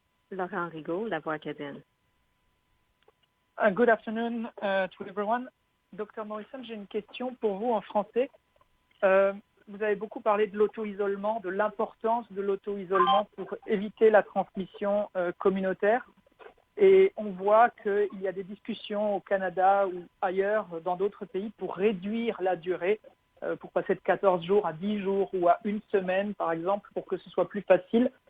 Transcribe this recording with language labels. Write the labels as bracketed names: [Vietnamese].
[French] Laurent Rigaud, La Voix acadienne. [English] Good afternoon to everyone. [French] Dr Morrison, j'ai une question pour vous en français. Vous avez beaucoup parlé de l'auto-isolement, de l'importance de l'auto-isolement pour éviter la transmission communautaire. Et on voit qu'il y a des discussions au Canada ou ailleurs, dans d'autres pays, pour réduire la durée, pour passer de 14 jours à 10 jours ou à une semaine, par exemple, pour que ce soit plus facile.